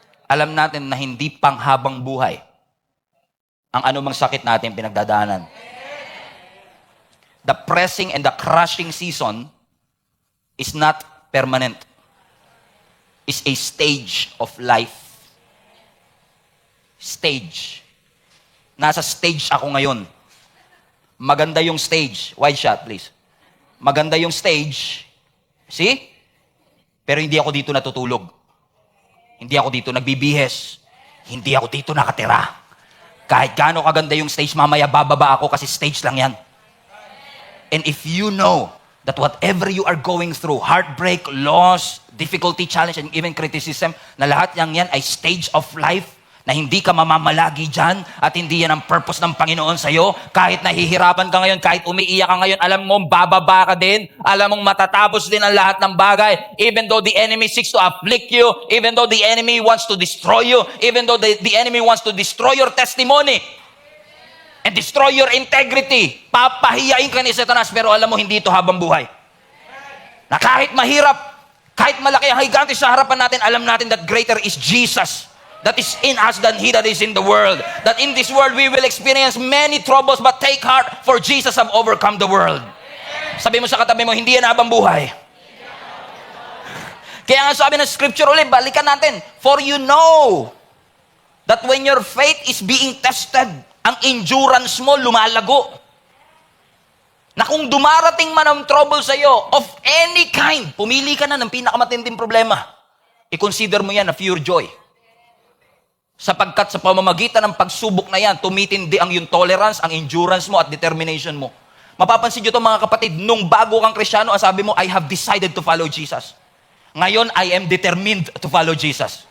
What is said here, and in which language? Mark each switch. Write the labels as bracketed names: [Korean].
[Filipino] Alam natin na hindi panghabang buhay ang anumang sakit natin pinagdadaanan. [English] The pressing and the crushing season is not permanent. It's a stage of life. Stage. [Filipino] Nasa stage ako ngayon. Maganda yung stage. [English] Wide shot, please. [Filipino] Maganda yung stage. See? Pero hindi ako dito natutulog. Hindi ako dito nagbibihes. Hindi ako dito nakatira. Kahit gaano kaganda yung stage, mamaya bababa ako kasi stage lang yan. [English] And if you know that whatever you are going through, heartbreak, loss, difficulty, challenge, and even criticism, [Filipino] na lahat yan ay [English] stage of life, [Filipino] na hindi ka mamamalagi dyan at hindi yan ang purpose ng Panginoon sa'yo. Kahit nahihirapan ka ngayon, kahit umiiyak ka ngayon, alam mo, bababa ka din. Alam mong matatapos din ang lahat ng bagay. [English] Even though the enemy seeks to afflict you, even though the enemy wants to destroy you, even though the enemy wants to destroy your testimony and destroy your integrity, [Filipino] papahiyain ka ni Satanas, pero alam mo, hindi ito habang buhay. Na kahit mahirap, kahit malaki ang higante sa harapan natin, alam natin [English] that greater is Jesus that is in us than he that is in the world. That in this world we will experience many troubles, but take heart, for Jesus have overcome the world. [Filipino] Sabi mo sa katabi mo, hindi yan habang buhay. Kaya nga sabi ng scripture ulit, balikan natin. [English] For you know that when your faith is being tested, [Filipino] ang endurance mo lumalago. Na kung dumarating man ang trouble sa iyo, [English] of any kind, [Filipino] pumili ka na ng pinakamatinding problema. I-consider mo yan na [English] pure joy. [Filipino] Sapagkat sa pamamagitan ng pagsubok na yan, tumitindi ang yung tolerance, ang endurance mo at determination mo. Mapapansin nyo ito mga kapatid, nung bago kang Kristiyano, ang sabi mo, [English] I have decided to follow Jesus. Ngayon, I am determined to follow Jesus.